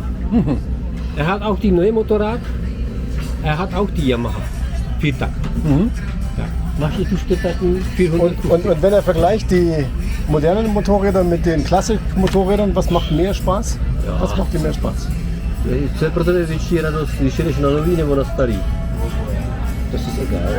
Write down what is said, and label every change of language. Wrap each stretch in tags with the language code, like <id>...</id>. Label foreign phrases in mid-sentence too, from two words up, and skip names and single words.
<de>Er hat auch die neue Motorrad. Er hat auch die Yamaha. Viertakt. Ja. Mache ich die 450. Und wenn er vergleicht die modernen Motorräder mit den Klassik-Motorrädern, was macht mehr Spaß? Ja. Was macht dir mehr Spaß?</de> <cs>Co je pro tebe větší radost, když jedeš na nový nebo na starý? To si egal.</cs>